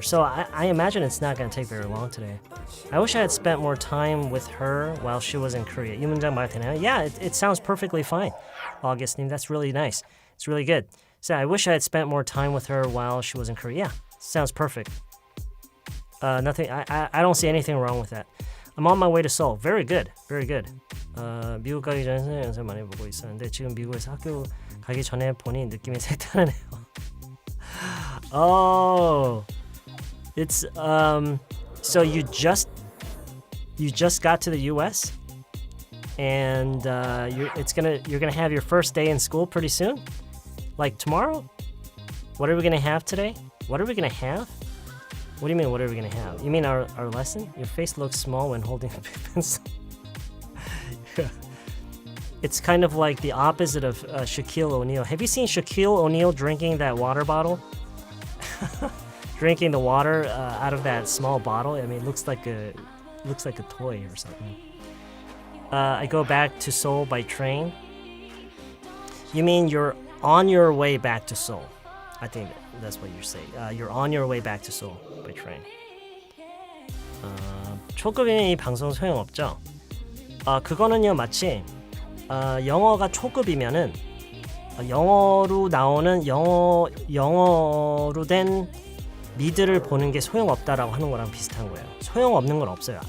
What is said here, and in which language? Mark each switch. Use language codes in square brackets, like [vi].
[en] So I imagine it's not going to take very long today. I wish I had spent more time with her while she was in Korea. [ko] 이 문장 말 되나요? [en] Yeah, it sounds perfectly fine. Augustine, that's really nice. It's really good. So I wish I had spent more time with her while she was in Korea. Yeah, sounds perfect. Nothing. I don't see anything wrong with that. I'm on my way to Seoul. Very good. Very good. [ko] 미국 가기 전에 연습 많이 보고 있었는데 지금 미국에서 학교 가기 전에 보니 느낌이 색다르네요. [en] Oh, it's so you just got to the U.S. and you're gonna have your first day in school pretty soon. Like tomorrow? What are we gonna have today? What are we gonna have? What do you mean, what are we gonna have? You mean our lesson? Your face looks small when holding a big pencil. It's kind of like the opposite of Shaquille O'Neal. Have you seen Shaquille O'Neal drinking that water bottle? Drinking the water out of that small bottle. I mean, it looks like a toy or something. I go back to Seoul by train. You mean you're on your way back to Seoul? I think that's what you're saying. You're on your way back to Seoul by train. [ko] 초급이면 이 방송 소용없죠? 그거는요 마치 영어가 초급이면은 영어로 나오는 영어로 된 미드를 보는 게 소용없다라고 하는 거랑 비슷한 거예요. 소용없는 건 없어요.